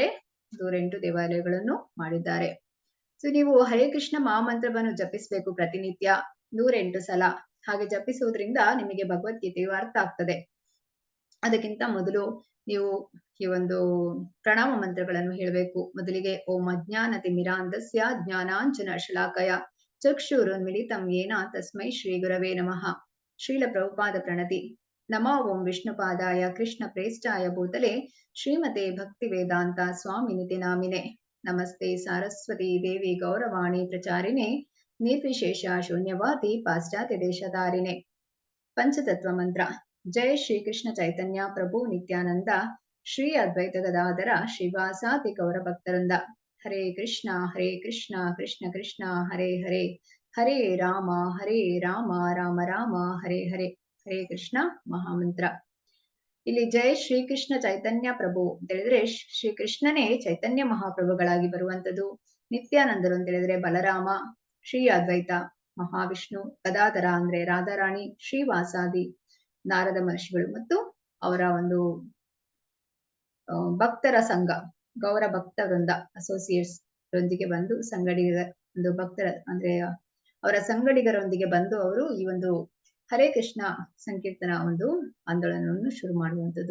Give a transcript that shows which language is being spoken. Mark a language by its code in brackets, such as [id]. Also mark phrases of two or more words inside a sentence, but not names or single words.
[kn] 108 ದೇವಾಲಯಗಳನ್ನು ಮಾಡಿದ್ದಾರೆ. ಸೊ ನೀವು ಹರೇ ಕೃಷ್ಣ ಮಹಾಮಂತ್ರವನ್ನು ಜಪಿಸಬೇಕು ಪ್ರತಿನಿತ್ಯ 108 ಸಲ. ಹಾಗೆ ಜಪಿಸುವುದರಿಂದ ನಿಮಗೆ ಭಗವದ್ಗೀತೆಯು ಅರ್ಥ ಆಗ್ತದೆ. ಅದಕ್ಕಿಂತ ಮೊದಲು ನೀವು ಈ ಒಂದು ಪ್ರಣಾಮ ಮಂತ್ರಗಳನ್ನು ಹೇಳಬೇಕು. [sa] ಮೊದಲಿಗೆ ಓಂ ಅಜ್ಞಾನತಿಮಿರಾಂಧಸ್ಯ ಜ್ಞಾನಾಂಜನ ಶಲಾಕಯ ಚಕ್ಷುರುನ್ಮಿಲಿತಂ ಯೇನ ತಸ್ಮೈ ಶ್ರೀ ಗುರವೇ ನಮಃ. [kn] ಶ್ರೀಲ ಪ್ರಭುಪಾದ ಪ್ರಣತಿ. [sa] ನಮೋ ಓಂ ವಿಷ್ಣುಪಾದಾಯ ಕೃಷ್ಣ ಪ್ರೇಷ್ಠಾಯ ಭೂತಲೆ ಶ್ರೀಮತೆ ಭಕ್ತಿ ವೇದಾಂತ ಸ್ವಾಮಿನಿತಿ ನಾಮಿನೆ. ನಮಸ್ತೆ ಸಾರಸ್ವತಿ ದೇವಿ ಗೌರವಾಣಿ ಪ್ರಚಾರಿಣೆ ನಿರ್ವಿಶೇಷ ಶೂನ್ಯವಾದಿ ಪಾಶ್ಚಾತ್ಯ ದೇಶಧಾರಿಣೆ. [kn] ಪಂಚತತ್ವ ಮಂತ್ರ. [sa] ಜಯ ಶ್ರೀ ಕೃಷ್ಣ ಚೈತನ್ಯ ಪ್ರಭು ನಿತ್ಯಾನಂದ ಶ್ರೀ ಅದ್ವೈತ ಗದಾಧರ ಶ್ರೀವಾಸಾತಿ ಗೌರ ಭಕ್ತರಿಂದ. ಹರೇ ಕೃಷ್ಣ ಕೃಷ್ಣ ಕೃಷ್ಣ ಹರೇ ಹರೇ, ಹರೇ ರಾಮ ರಾಮ ರಾಮ ಹರೇ ಹರೇ. [kn] ಹರೇ ಕೃಷ್ಣ ಮಹಾಮಂತ್ರ. ಇಲ್ಲಿ [sa] ಜಯ ಶ್ರೀಕೃಷ್ಣ ಚೈತನ್ಯ ಪ್ರಭು [kn] ಅಂತ ಹೇಳಿದ್ರೆ ಶ್ರೀ ಕೃಷ್ಣನೇ ಚೈತನ್ಯ ಮಹಾಪ್ರಭುಗಳಾಗಿ ಬರುವಂತದ್ದು. ನಿತ್ಯಾನಂದರು ಅಂತ ಹೇಳಿದ್ರೆ ಬಲರಾಮ, ಶ್ರೀ ಅದ್ವೈತ ಮಹಾವಿಷ್ಣು, ಗದಾಧರ ಅಂದ್ರೆ ರಾಧಾರಾಣಿ, ಶ್ರೀವಾಸಾದಿ ನಾರದ ಮಹರ್ಷಿಗಳು ಮತ್ತು ಅವರ ಒಂದು ಭಕ್ತರ ಸಂಘ [sa] ಗೌರ ಭಕ್ತ ವೃಂದ [kn] ಅಸೋಸಿಯೇಟ್ಸ್ ರೊಂದಿಗೆ ಬಂದು ಸಂಗಡಿಗರ ಒಂದು ಭಕ್ತರ ಅಂದ್ರೆ ಅವರ ಸಂಗಡಿಗರೊಂದಿಗೆ ಬಂದು ಅವರು ಈ ಒಂದು ಹರೇ ಕೃಷ್ಣ ಸಂಕೀರ್ತನ ಒಂದು ಆಂದೋಲನವನ್ನು ಶುರು ಮಾಡುವಂಥದ್ದು.